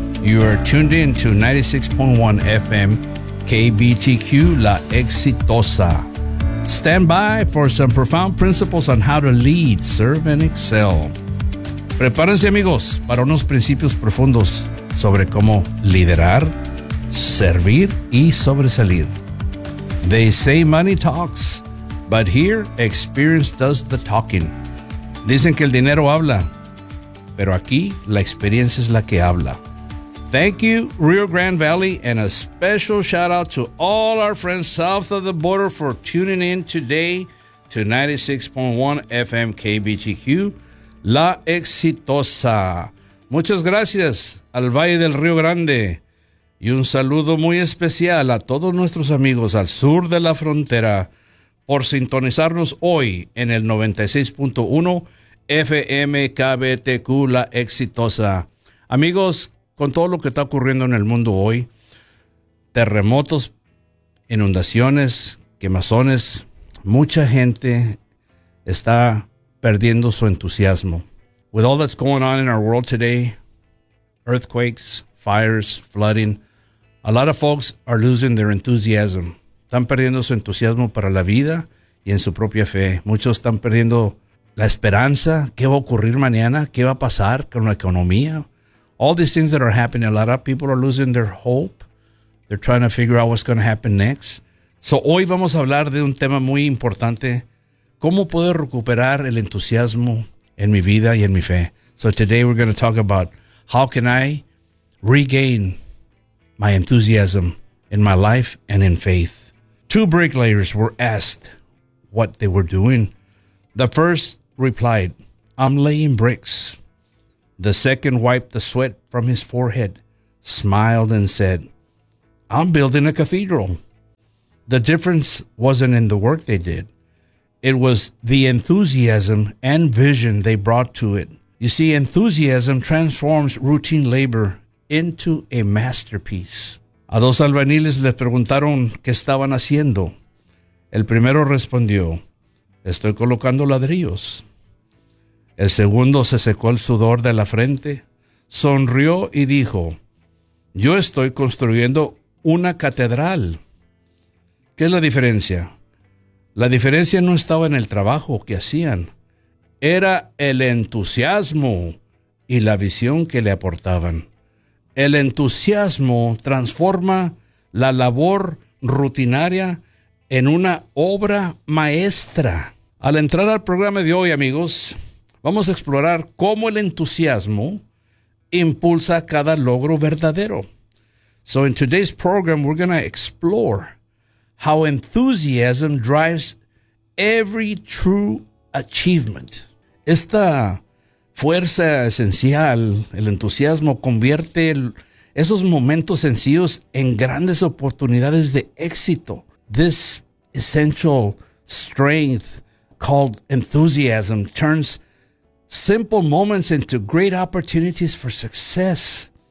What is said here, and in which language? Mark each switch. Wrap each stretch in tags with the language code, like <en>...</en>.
<en>You are tuned in to 96.1 FM KBTQ La Exitosa. Stand by for some profound principles on how to lead, serve, and excel.</en> <es>Prepárense, amigos, para unos principios profundos sobre cómo liderar, servir y sobresalir.</es> <en>They say money talks, but here experience does the talking.</en> <es>Dicen que el dinero habla, pero aquí la experiencia es la que habla.</es> <en>Thank you, Rio Grande Valley, and a special shout out to all our friends south of the border for tuning in today to 96.1 FM KBTQ, La Exitosa.</en> <es>Muchas gracias al Valle del Río Grande y un saludo muy especial a todos nuestros amigos al sur de la frontera por sintonizarnos hoy en el 96.1 FM KBTQ, La Exitosa. Amigos, con todo lo que está ocurriendo en el mundo hoy, terremotos, inundaciones, quemazones, mucha gente está perdiendo su entusiasmo.</es> <en>With all that's going on in our world today, earthquakes, fires, flooding, a lot of folks are losing their enthusiasm.</en> <es>Están perdiendo su entusiasmo para la vida y en su propia fe. Muchos están perdiendo la esperanza. ¿Qué va a ocurrir mañana? ¿Qué va a pasar con la economía?</es> <en>All these things that are happening, a lot of people are losing their hope. They're trying to figure out what's going to happen next.</en> <es>So hoy vamos a hablar de un tema muy importante. ¿Cómo puedo recuperar el entusiasmo en mi vida y en mi fe?</es> <en>So today we're going to talk about how can I regain my enthusiasm in my life and in faith. Two bricklayers were asked what they were doing. The first replied, "I'm laying bricks." The second wiped the sweat from his forehead, smiled, and said, "I'm building a cathedral." The difference wasn't in the work they did. It was the enthusiasm and vision they brought to it. You see, enthusiasm transforms routine labor into a masterpiece.</en> <es>A dos albañiles les preguntaron qué estaban haciendo. El primero respondió, "Estoy colocando ladrillos." El segundo se secó el sudor de la frente, sonrió y dijo, "Yo estoy construyendo una catedral." ¿Qué es la diferencia? La diferencia no estaba en el trabajo que hacían, era el entusiasmo y la visión que le aportaban. El entusiasmo transforma la labor rutinaria en una obra maestra. Al entrar al programa de hoy, amigos, vamos a explorar cómo el entusiasmo impulsa cada logro verdadero.</es> <en>So in today's program, we're going to explore how enthusiasm drives every true achievement.</en> <es>Esta fuerza esencial, el entusiasmo, convierte esos momentos sencillos en grandes oportunidades de éxito.</es> <en>This essential strength called enthusiasm turns simple moments into great opportunities for success.</en>